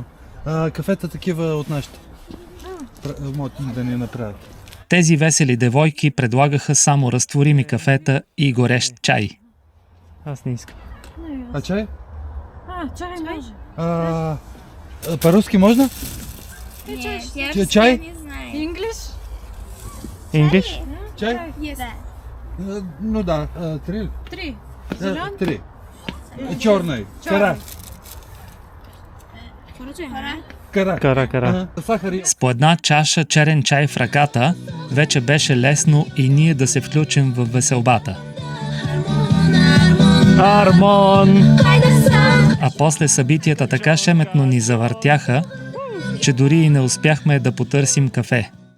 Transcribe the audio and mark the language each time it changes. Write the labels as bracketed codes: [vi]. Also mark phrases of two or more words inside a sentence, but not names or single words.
[bg] Кафета такива от нашите. Могат да ни направят. Тези весели девойки предлагаха само разтворими кафета и горещ чай. Аз не искам. А чай? Чай може. [ru] По-руски можно? Чай? English? English? Чай? Ну да, 3. 3. 3. Черный. Кара. Кара. Сахар и... [bg] С по една чаша черен чай в ръката, вече беше лесно и ние да се включим в веселбата. Армон! А после събитията така шеметно ни завъртяха, че дори и не успяхме да потърсим кафе.